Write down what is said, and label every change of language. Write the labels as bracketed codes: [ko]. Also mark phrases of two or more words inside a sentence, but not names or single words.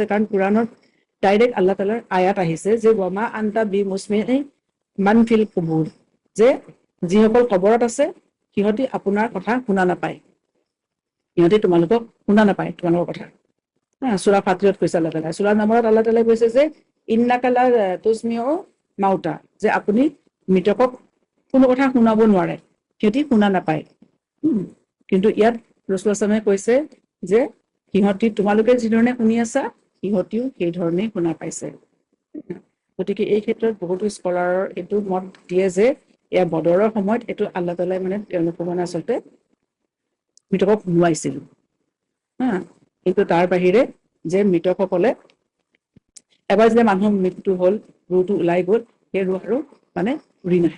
[as] কাৰণ কুৰাণত ডাইৰেক্ট আল্লাহ তাআলাৰ আয়াত আহিছে যে [ar] وما أنت بمسمع من في القبور, [as] যে যিসকল কবৰত আছে সিহঁতি আপোনাৰ কথা শুনা নাপায়, সিহঁতি তোমালোকক শুনা নাপায়, তোমালোকৰ কথা। সূৰা ফাতিৰত কৈছে আল্লাহ তাআলাই, সূৰা নামত আল্লাহ তাআলাই কৈছে যে [ar] إنك لا تسمع الموتى, [as] যে আপুনি মৃতকক কোনো কথা শুনাব নোৱাৰে, সিহঁতি শুনা নাপায়। কিন্তু ইয়াত ৰাসূল ইছলামে কৈছে যে সিহঁতি তোমালোকে যিধৰণে শুনি আছা, সিহঁতিও সেই ধৰণেই শুনা পাইছে। গতিকে এই ক্ষেত্ৰত বহুতো স্কলাৰৰ এইটো মত দিয়ে যে এয়া বদৰৰ সময়ত এইটো আল্লাহ তাআলাই মানে তেওঁলোকক মানে আচলতে মৃতকক শুনোৱাইছিল, কিন্তু তাৰ বাহিৰে যে মৃতকসকলে এবাৰ যেতিয়া মানুহৰ মৃত্যু হ'ল, ৰুহটো ওলাই গ'ল, সেই ৰুহ আৰু মানে ঘূৰি নাহে।